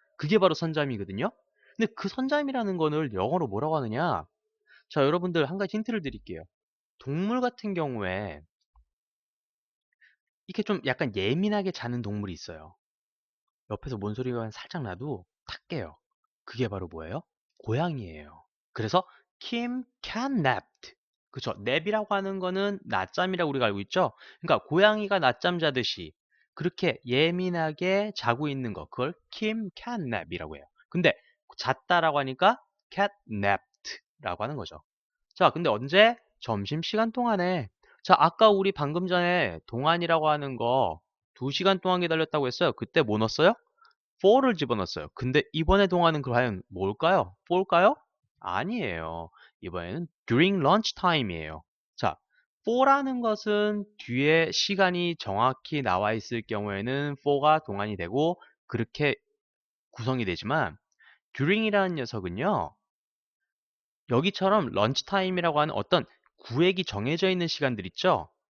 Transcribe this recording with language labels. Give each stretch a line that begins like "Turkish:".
Korean: 그게 바로 선잠이거든요. 근데 그 선잠이라는 거를 영어로 뭐라고 하느냐? 자, 여러분들 한 가지 힌트를 드릴게요. 동물 같은 경우에 이렇게 좀 약간 예민하게 자는 동물이 있어요. 옆에서 뭔 소리가 살짝 나도 탁 깨요. 그게 바로 뭐예요? 고양이에요. 그래서
English: Kim cat napped.
Korean: 그쵸? 냅이라고 하는 거는 낮잠이라고 우리가 알고 있죠? 그러니까 고양이가 낮잠 자듯이 그렇게 예민하게 자고 있는 거 그걸 Kim cat nap이라고 해요. 근데 잤다라고 하니까 cat napped라고 하는 거죠. 자, 근데 언제? 점심시간 동안에. 자, 아까 우리 방금 전에 동안이라고 하는 거 2시간 동안 기다렸다고 했어요. 그때 뭐 넣었어요? for를 집어넣었어요. 근데 이번에 동안은 과연 뭘까요? for일까요? 아니에요. 이번에는
English: during lunch time
Korean: 이에요. 자, for라는 것은 뒤에 시간이 정확히 나와 있을 경우에는 for가 동안이 되고 그렇게 구성이 되지만 during이라는 녀석은요. 여기처럼 런치 타임이라고 하는 어떤 구획이 정해져 있는 시간들 있죠?